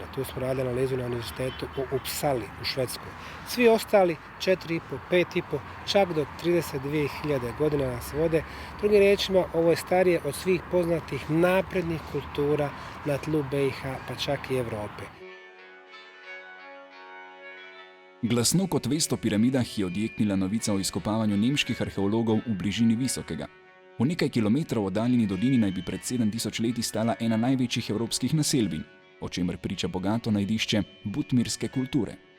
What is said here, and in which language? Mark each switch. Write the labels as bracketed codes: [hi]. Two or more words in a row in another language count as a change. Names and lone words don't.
[bs] Tu smo radili analizu na univerzitetu u Uppsali u Švedskoj. Svi ostali 4,5, 5,5, čak do 32.000 godina nas vode. Drugim riječima, ovo je starije od svih poznatih naprednih kultura na tlu BiH, pa čak i Evrope. [sl] Glasno kot vest o piramidah je odjeknila novica o izkopavanju nemških arheologov v bližini Visokega. V nekaj kilometrov oddaljeni dolini naj bi pred 7000 leti stala ena največjih evropskih naselbin, o čemer priča bogato najdišče butmirske kulture.